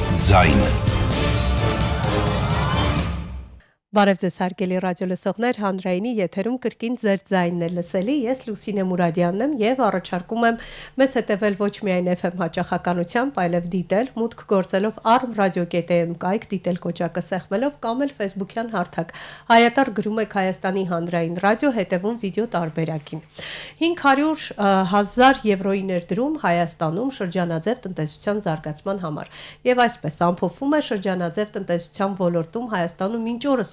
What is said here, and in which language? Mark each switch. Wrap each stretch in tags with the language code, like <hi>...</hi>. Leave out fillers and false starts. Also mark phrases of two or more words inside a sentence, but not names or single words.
<hy>ձայն։ Բարև ձեզ հարգելի ռադիո լսողներ, հանրայինի եթերում կրկին ձեր ձայնն է լսելի, ես Լուսինե Մուրադյանն եմ եւ առաջարկում եմ մեզ հետեւել ոչ միայն FM հաճախականությամբ, այլև դիտել, մուտք գործելով arm.radio.am կայք, դիտել կոճակը սեղմելով կամ էլ Facebook-յան հարթակ։ Հայատար գրում եք Հայաստանի հանրային ռադիո, հետևում վիդեո տարբերակին։ 500,000 եվրոյի ներդրում Հայաստանում շրջանաձև տնտեսության զարգացման համար։ Եվ այսպես ամփոփվում է շրջանաձև տնտեսության ոլորտում Հայաստանում մինչ օրս</hy>